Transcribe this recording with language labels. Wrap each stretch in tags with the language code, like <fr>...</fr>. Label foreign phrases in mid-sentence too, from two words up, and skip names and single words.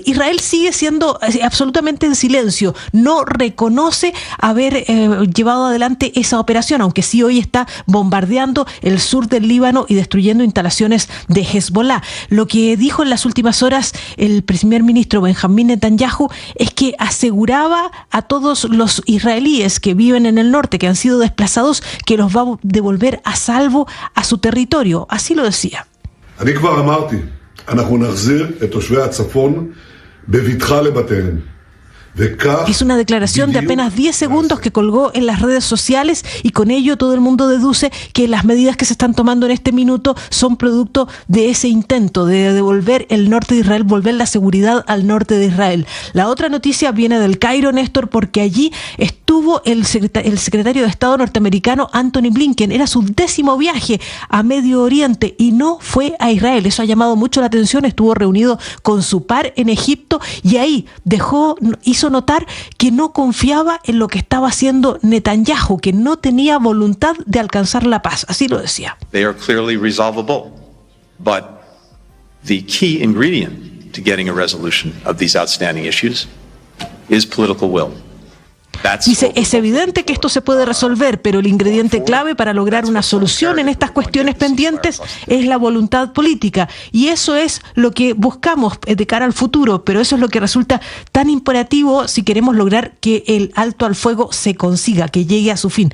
<es>Israel sigue siendo absolutamente en silencio, no reconoce haber llevado adelante esa operación, aunque sí hoy está bombardeando el sur del Líbano y destruyendo instalaciones de Hezbollah. Lo que dijo en las últimas horas el primer ministro Benjamín Netanyahu es que aseguraba a todos los israelíes que viven en el norte, que han sido desplazados, que los va a devolver a salvo a su territorio. Así lo decía.</es> <he>אני כבר אמרתי, אנחנו נחזיר את תושבי הצפון בבטחה לבתיהם.</he> <es>Es una declaración de apenas 10 segundos que colgó en las redes sociales, y con ello todo el mundo deduce que las medidas que se están tomando en este minuto son producto de ese intento de devolver el norte de Israel, volver la seguridad al norte de Israel. La otra noticia viene del Cairo, Néstor, porque allí estuvo el secretario de Estado norteamericano Antony Blinken. Era su 10º viaje a Medio Oriente y no fue a Israel. Eso ha llamado mucho la atención. Estuvo reunido con su par en Egipto, y ahí hizo notar que no confiaba en lo que estaba haciendo Netanyahu, que no tenía voluntad de alcanzar la paz. Así lo decía.</es> <en>They are clearly resolvable, but the key ingredient to getting a resolution of these outstanding issues is political will.</en> <es>Dice, es evidente que esto se puede resolver, pero el ingrediente clave para lograr una solución en estas cuestiones pendientes es la voluntad política, y eso es lo que buscamos de cara al futuro, pero eso es lo que resulta tan imperativo si queremos lograr que el alto al fuego se consiga, que llegue a su fin.</es>